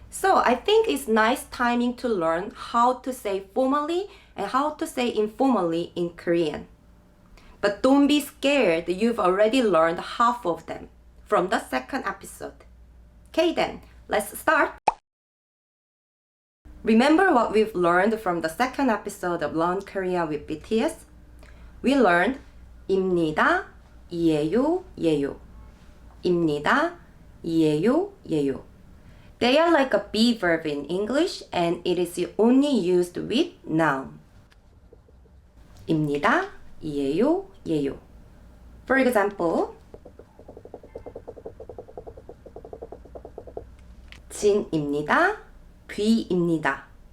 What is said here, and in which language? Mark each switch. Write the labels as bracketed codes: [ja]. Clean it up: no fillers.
[en] So I think it's nice timing to learn how to say formally and how to say informally in Korean. But don't be scared, you've already learned half of them from the second episode. Okay then, let's start. Remember what we've learned from the second episode of Learn Korea with BTS? We learned [ko] 입니다, 이에요, 예요. 입니다, 이에요, 예요. [en] They are like a be verb in English and it is only used with noun. [ko] 입니다, 이에요, 예요. [en] For example, [ko] 진입니다, 귀입니다.